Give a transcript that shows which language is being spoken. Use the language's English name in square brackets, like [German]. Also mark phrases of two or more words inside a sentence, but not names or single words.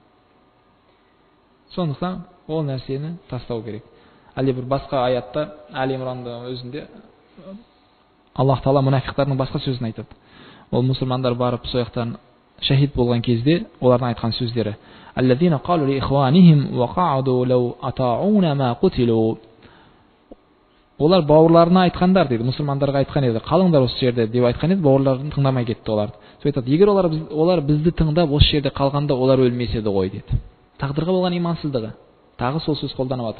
[Kazakh] Сондықтан ол нәрсені тастау керек. Әлде бір басқа аятта, Али Имранда өзінде Аллах Тағала мұнафиқтардың басқа сөзін айтады. Ол мұсылмандар барып сояқтан шахид болған кезде олардың айтқан сөздері: [Arabic] "الذين قالوا لإخوانهم وقعدوا لو أطاعونا ما قتلوا." [Kazakh] Олар бауырларына айтқандар дейді, мұсылмандарға айтқан еді: "Қалыңдар осы жерде" деп айтқан еді, бауырларын тыңдамай кетті олар. Сол айтады: "Егер олар бізді тыңдап осы жерде қалғанда, олар өлмес еді ғой" деді. Тағдырға болған имансыздығы. Тағы сол сөз қолданып жатыр.